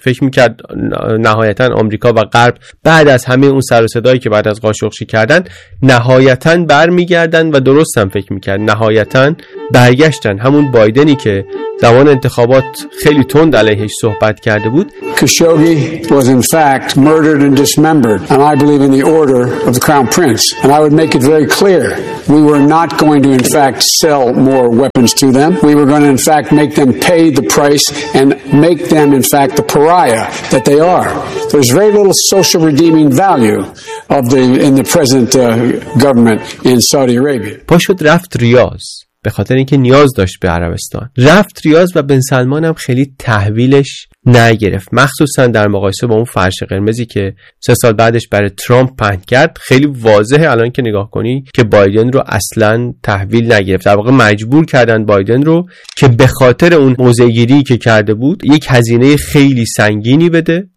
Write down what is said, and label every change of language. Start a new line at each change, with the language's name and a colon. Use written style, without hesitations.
Persian: فکر میکرد نهایتا آمریکا و غرب بعد از همه اون سر و صدایی که بعد از قاشقشی کردن نهایتا برمیگردن، و درست هم فکر میکرد نهایتا برگشتن. همون بایدنی که زمان انتخابات خیلی تند علیهش صحبت کرده بود،
English: Khashoggi was in fact murdered and dismembered and I believe in the order of the crown prince and I would make it very clear we were not going to in fact sell more weapons to them we were going to in fact make them pay the price and make them in fact the pariah that they are there's very little social redeeming value of the in the present government in Saudi Arabia
Persian: پشت رفت ریاض به خاطر اینکه نیاز داشت به عربستان. رفت ریاض و بن سلمان هم خیلی تحویلش نگرفت، مخصوصا در مقایسه با اون فرش قرمزی که 3 سال بعدش برای ترامپ پهن کرد. خیلی واضحه الان که نگاه کنی که بایدن رو اصلا تحویل نگرفت، در واقع مجبور کردن بایدن رو که به خاطر اون موضع‌گیری که کرده بود یک هزینه خیلی سنگینی بده.